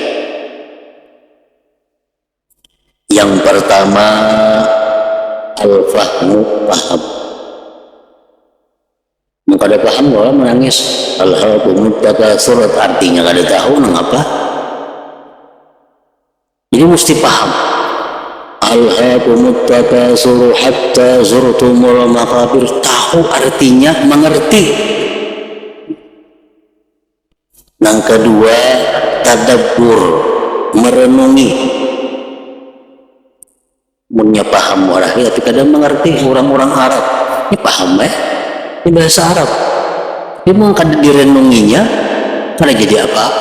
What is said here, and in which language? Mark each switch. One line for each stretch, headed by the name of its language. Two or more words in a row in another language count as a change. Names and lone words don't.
Indonesian: Yang pertama, al-fahmu, paham.
Banjar: Mau kada paham orang menangis
Arabic: ألهاكم التكاثر
Banjar: artinya kada tahu nang apa.
Indonesian: Jadi mesti paham.
Arabic: ألهاكم التكاثر حتى زرتم المقابر,
Indonesian: tahu artinya, mengerti. Yang kedua, tadabbur, merenungi.
Banjar: Punya paham orang tapi kadang mengerti.
Indonesian: Orang-orang Arab ini paham ini bahasa Arab, dia mau kada direnunginya kada jadi apa-apa.